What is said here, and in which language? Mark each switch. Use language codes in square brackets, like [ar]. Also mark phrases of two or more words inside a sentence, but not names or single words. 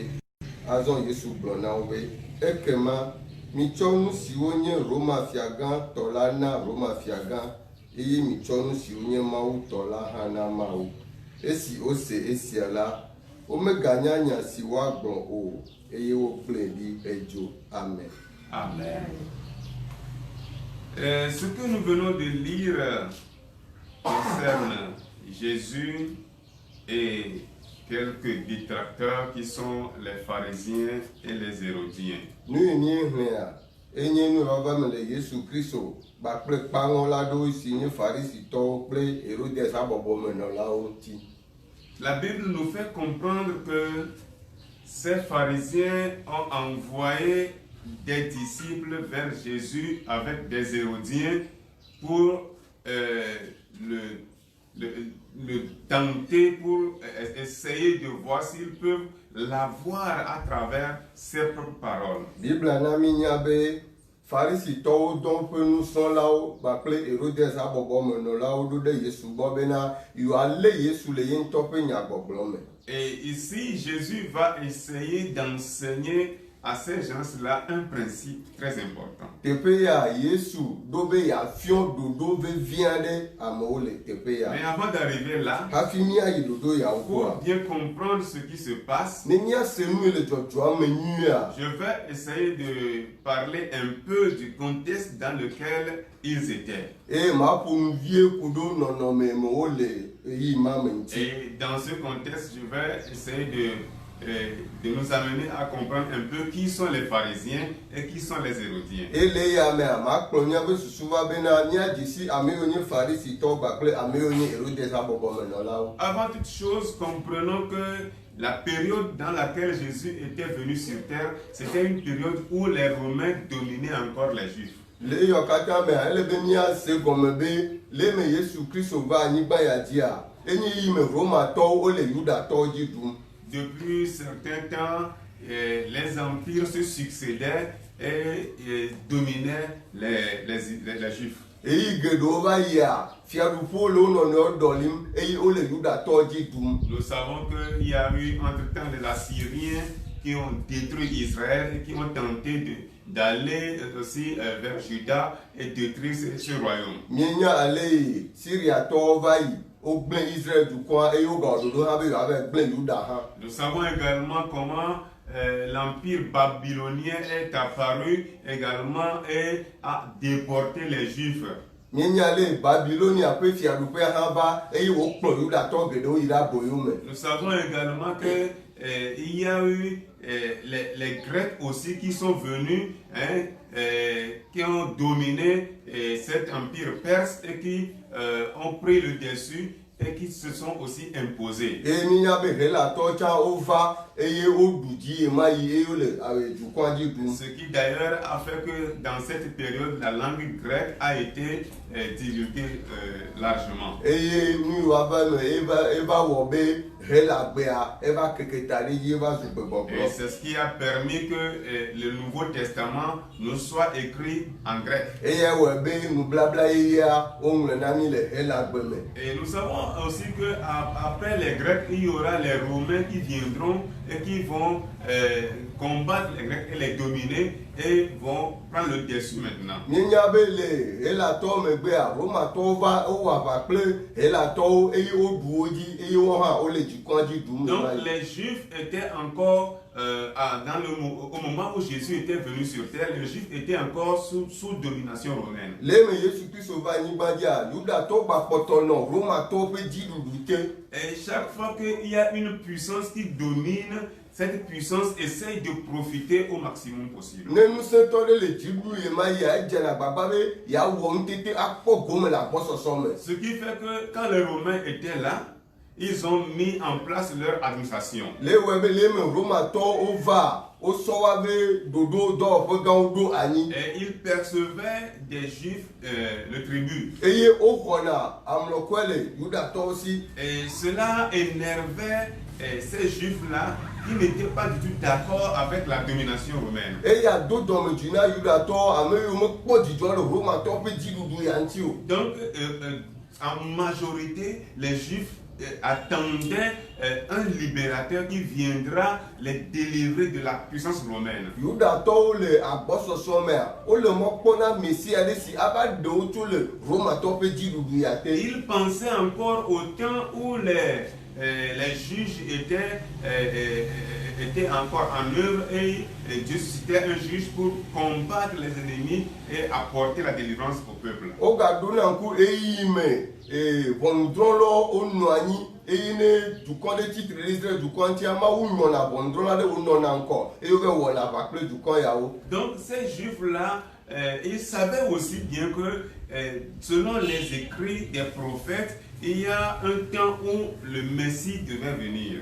[ee] Azɔ Yesu gblɔ na wo be ekema mitsɔ nu siwo nye Roma fiagã tɔ la na Roma fiagã, eye mitsɔ nu siwo nye Mawu tɔ la hã na Mawu. Esi wose esia la, womeganya nya si woagblɔ o, eye wokplɔe ɖi edzo. Amen. Amen. [fr] Ce que nous venons de lire concerne Jésus et quelques détracteurs qui sont les pharisiens et les hérodiens. [ee] Enye nu baba me le Yesu Kristo ba kple kpango la do si nye Pharisitɔwo kple Hérodès abɔbɔ me nɔlawo ŋuti. [fr] La Bible nous fait comprendre que ces pharisiens ont envoyé des disciples vers Jésus avec des hérodiens pour le tenter, pour essayer de voir s'ils peuvent l'avoir à travers ses propres paroles. [ee] Bible anami nya be Pharisitɔwo dɔn ƒe nusrɔ̃lawo kpakple Hérodès abɔbɔ me nɔlawo ɖo ɖe Yesu gbɔ bena yewoalé Yesu le ye ŋutɔ ƒe nyagbɔgblɔ me. [fr] Et ici, Jésus va essayer d'enseigner à ces gens-là un principe très important. [ee] Teƒe ya Yesu ɖo be yeafiɔ ɖoɖo vevi aɖe amewo le teƒe ya. [fr] Mais avant d'arriver là, [ee] hafi míayi ɖoɖo yawo [fr] pour [ee] gbɔa, [fr] bien comprendre ce qui se passe, [ee] ne míase nu le dzɔdzɔa me nyuia, [fr] je vais essayer de parler un peu du contexte dans lequel ils étaient. [ee] eye maƒo nu vie ku ɖo nɔnɔme me wole ɣeyiɣi ma me ŋuti. [fr] Et dans ce contexte, je vais essayer de nous amener à comprendre un peu qui sont les pharisiens et qui sont les hérodiens. [ee] Ele ya mea makplɔ míaƒe susu va bena míadzi si ame yiwo nye Pharisitɔwo kpakple ame yiwo nye Hérodès abɔbɔ me nɔlawo. [fr] Avant toute chose, comprenons que la période dans laquelle Jésus était venu sur terre, c'était une période où les Romains dominaient encore les Juifs. [ee] Le eyɔ katã mea ele be míase gɔme be le me Yesu Kristo va anyigba ya dzia enye yi me Romatɔwo wole Yudatɔwo dzi ɖum. [fr] Depuis certains temps, les empires se succédaient et dominaient les Juifs. [ee] Eyi geɖewo va yia fiaɖuƒewo le wo nɔnɔewo ɖɔlim eye wole Yudatɔwo dzi ɖum. [fr] Nous savons qu'il y a eu entre-temps les Assyriens qui ont détruit Israël et qui ont tenté d'aller aussi vers Juda et détruire ce royaume. [ee] Míenya ale Syriatɔwo va yi wogblẽ Israël dukɔa eye wogawɔ ɖoɖo hã be yewoava gblẽ Yuda hã. [fr] Nous savons également comment l'empire babylonien est apparu également et a déporté les Juifs. [ee] Míenya le Babylonia ƒe fiaɖuƒe hã va eye wokplɔ Yudatɔ geɖewo yi ɖe aboyo me. [fr] Nous savons également que il y a eu les Grecs aussi qui sont venus, qui ont dominé cet empire perse et qui ont pris le dessus et qui se sont aussi imposés. [ee] Eye míenya be Helatɔwo tsã wova eye woɖu dzi ema yi eye wole dukɔa dzi ɖum. [fr] Ce qui d'ailleurs a fait que dans cette période, la langue grecque a été divulguée largement. [ee] Eye nu yiwo va me eva wɔ be Helagbea eva keke ta ɖe dzi eva zu [fr] Et [ee] gbegbɔgblɔ. [fr] c'est ce qui a permis que le Nouveau Testament nous soit écrit en grec. [ee] Eye wɔ be nublabla yeyea woŋlɔ na mí le Helagbe me. [fr] Et nous savons aussi que après les Grecs, il y aura les Romains qui viendront et qui vont combattre les Grecs et les dominer et vont prendre le dessus maintenant. [ee] Míenya be le Helatɔwo megbea Romatɔwo va wowɔ aʋa kple Helatɔwo eye woɖu wo dzi eye wohã hã wole dukɔa dzi ɖum. [fr] Donc les Juifs étaient encore, au moment où Jésus était venu sur terre, les Juifs étaient encore sous domination romaine. [ee] Le me Yesu Kristo va anyigba dzia Yudatɔwo gbakpɔtɔ nɔ Romatɔwo ƒe dziɖuɖu te. [fr] Et chaque fois qu'il y a une puissance qui domine, cette puissance essaye de profiter au maximum possible. [ee] Ne ŋusẽtɔ ɖe le dziɖuɖu ye ma yia edzena gbagba be yeawɔ nutete akpɔ gome le agbɔsɔsɔ me. [fr] Ce qui fait que quand les Romains étaient là, ils ont mis en place leur administration. [ee] Le wɔe be le me Romatɔwo wova wosɔ wa be ɖoɖo dɔwɔƒe gãwo ɖo anyi. [fr] Et ils percevaient des Juifs le tribut. [ee] Eye woxɔna amlɔkɔe le Yudatɔwo si. [fr] Et cela énervait ces Juifs-là qui n'étaient pas du tout d'accord avec la domination romaine. [ee] Eya do dɔmedzoe na Yudatɔwo ame yiwo mekpɔ dzidzɔ le Romatɔwo ƒe dziɖuɖu ya ŋuti o. [fr] Donc, en majorité, les Juifs attendaient un libérateur qui viendra les délivrer de la puissance romaine. [ee] Yudatɔwo le agbɔsɔsɔ mea wole mɔ kpɔna Mesia ɖe si ava ɖe wo tso le Romatɔwo ƒe dziɖuɖu ya te. [fr] Ils pensaient encore au temps où les juges étaient était encore en œuvre et Dieu suscitait un juge pour combattre les ennemis et apporter la délivrance au peuple. Ogadunanku eyime bondrolo onwani eyine dukon de titre l'Israël dukon tiama unyona bondrola de unona encore et yobe wona bakle dukon yao. Donc ces juifs-là, ils savaient aussi bien que selon les écrits des prophètes, il y a un temps où le Messie devait venir.